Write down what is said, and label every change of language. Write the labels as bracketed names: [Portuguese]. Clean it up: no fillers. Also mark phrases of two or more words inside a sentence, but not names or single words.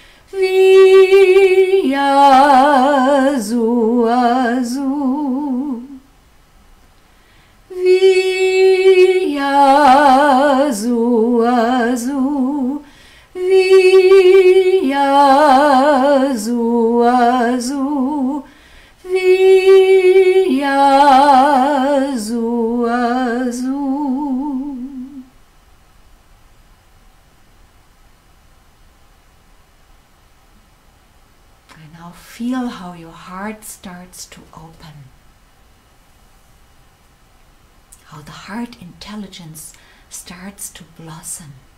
[English] via zu azu, via zu azu, via zu azu, via zu azu. And now feel how your heart starts to open. How the heart intelligence starts to blossom.